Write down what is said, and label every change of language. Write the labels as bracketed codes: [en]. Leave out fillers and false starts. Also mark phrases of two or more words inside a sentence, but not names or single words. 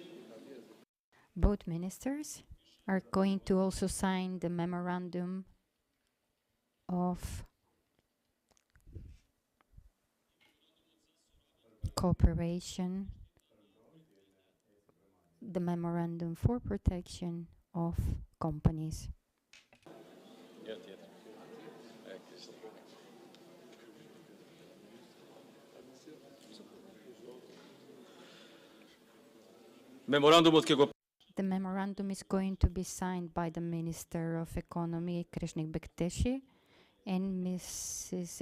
[en] Both ministers are going to also sign the memorandum of cooperation, the memorandum for protection of companies. [mk] меморандумот ќе го [en] The memorandum is going to be signed by the Minister of Economy, Krešnik Bekteshi, and Mrs.